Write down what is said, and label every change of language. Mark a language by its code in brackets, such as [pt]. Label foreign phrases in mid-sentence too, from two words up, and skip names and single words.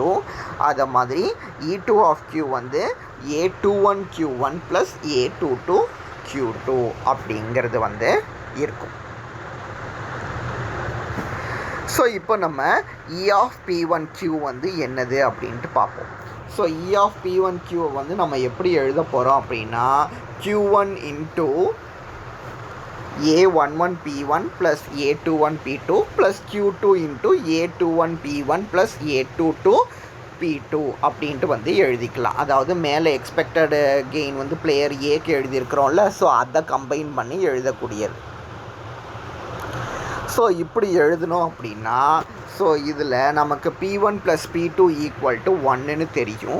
[ta] அதை மாதிரி E2 ஆஃப் Q வந்து A21 Q1 ப்ளஸ் A22 Q2 அப்படிங்கிறது வந்து இருக்கும். ஸோ இப்போ நம்ம E of P1Q வந்து என்னது அப்படின்ட்டு பார்ப்போம். ஸோ E of P1Q வந்து நம்ம எப்படி எழுத போகிறோம் அப்படின்னா Q1 இன்ட்டு A11P1 plus A21P2 plus Q2 into A21P1 plus A22P2 அப்படின்ட்டு வந்து எழுதிக்கலாம். அதாவது மேலே [en] expected gain [ta] வந்து பிளேயர் ஏக்கு எழுதியிருக்கிறோம்ல, ஸோ அதை கம்பைன் பண்ணி எழுதக்கூடியது. ஸோ இப்படி எழுதணும் அப்படின்னா ஸோ இதில் நமக்கு P1 + P2 = 1ன்னு தெரியும்.